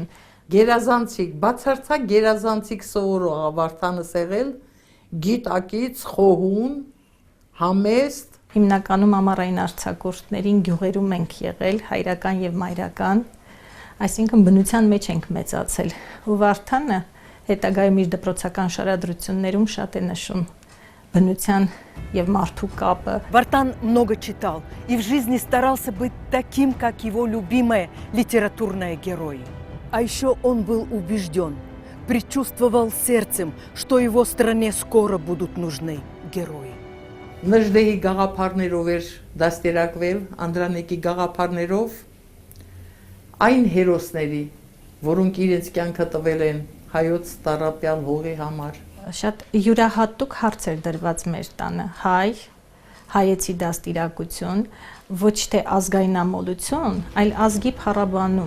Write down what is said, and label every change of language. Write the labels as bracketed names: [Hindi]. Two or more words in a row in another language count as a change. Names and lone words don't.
[Armenian] գերազանցիկ, բացարձակ գերազանցիկ սովորող Վարդանը եղել, գիտակից, խոհուն, համեստ։ Հիմնականում ամառային արձակուրդներին գյուղերում ենք եղել, հայրական եւ մայրական, այսինքն բնության մեջ ենք մեծացել։ Ու Վարդանը հետագայում իր դպրոցական շարադրություններում շատ է նշում բնության եւ մարդու կապը։ [Russian] Вартан много читал и в жизни старался быть таким, как его любимые литературные герои. А еще он был убежден, предчувствовал сердцем, что его стране скоро будут нужны герои. [Armenian] Նժդեհի գաղափարներով էր դաստիարակվել, Անդրանիկի գաղափարներով, այն հերոսների, որոնք իրենց կյանքը տվել են հայոց տառապյալ հողի համար։ Շատ յուրահատուկ հարց էր դրված մեր տանը, հայեցի դաստիարակություն, ոչ թե ազգայնամոլություն, այլ ազգի փառաբանում։